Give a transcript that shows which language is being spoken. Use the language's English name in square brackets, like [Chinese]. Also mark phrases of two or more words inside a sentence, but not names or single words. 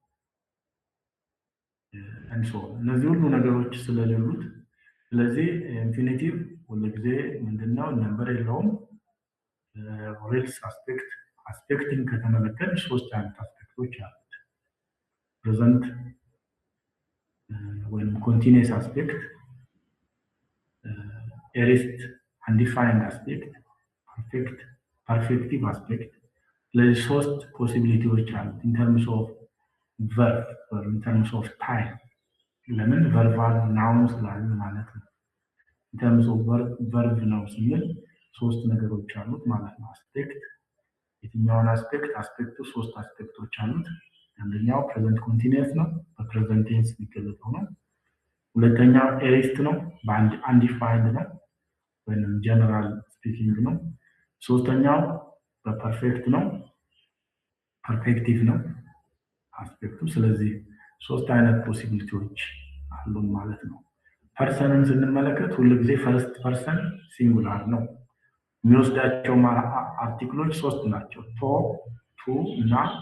[English] and so [Amharic] እነዚህ ሁሉ ነገሮች ስለሌሉት ስለዚህ ኢንፊኒቲቭ ሁልጊዜ ምንድነው ነምበር የለውም። ሪልስ አስፔክትን ከተመለከትን ሶስት አይነት አስፔክቶች አሉት። ፕሬዘንት [English] when continuous aspect, aorist undefined aspect, perfective aspect. There is first possibility which are in terms of verb or in terms of time. [Amharic] ለምን [English] verbal nouns [Amharic] ላይ ማለት ነው። [English] in terms of verb [Amharic] ነው ስንል ሶስት ነገሮች አሉት ማለት ነው። አስፔክት የትኛውን አስፔክቱ ሶስት አስፔክቶች አሉት። አንደኛው [English] present continuous [Amharic] ነው፣ በፕሬዘንት ቴንስ የሚገለጸው ነው። ሁለተኛው ኤሪስት ነው፣ በአንድ አንዲፋይንድ ነው ወይም [English] general speaking [Amharic] ነው። ሶስተኛው በፐርፌክት ነው፣ ፐርፌክቲቭ ነው አስፔክቱ። ስለዚህ ሶስት አይነት ፖሲቢሊቲዎች አሉ ማለት ነው። ፐርሰንን ስንመለከት ሁልጊዜ [English] first person singular [Amharic] ነው። የሚወስዳቸው አርቲክሎች ሶስት ናቸው፣ ቱ እና